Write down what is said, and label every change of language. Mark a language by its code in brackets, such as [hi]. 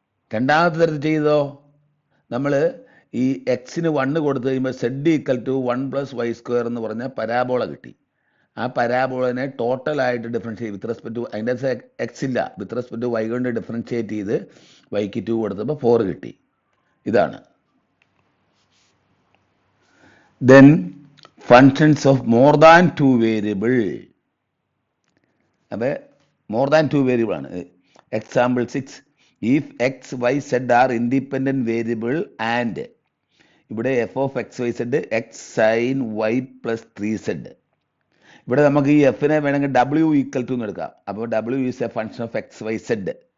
[ml] രണ്ടാമത്തെ തരത്തിൽ ചെയ്തോ, നമ്മൾ ഈ എക്സിന് 1 കൊടുത്തു കഴിയുമ്പോൾ Z equal to 1 plus Y square എന്ന് പറഞ്ഞ പരാബോള കിട്ടി. ആ പരാബോളനെ ടോട്ടലായിട്ട് ഡിഫറൻഷിയേറ്റ് വിത്ത് റെസ്പെക്ട് ടു, അതിൻ്റെ എക്സ് ഇല്ല, വിത്ത് റെസ്പെക്ട് ടു വൈ കൊണ്ട് ഡിഫറൻഷിയേറ്റ് ചെയ്ത് വൈക്ക് 2 കൊടുത്തപ്പോൾ 4 കിട്ടി. ഇതാണ്. [en] Then functions of more than 2 variable. [ml] അപ്പോൾ മോർ ദാൻ 2 വേരിയബിൾ ആണ്. [en] Example 6, if x y z are independent variable and ഇവിടെ f of x y z x sine y plus 3z. [ml] ഇവിടെ നമുക്ക് ഈ എഫിനെ വേണമെങ്കിൽ ഡബ്ല്യു ഈക്വൽ ടു എന്ന് എടുക്കാം. അപ്പോൾ [en] W is A function of X Y Z.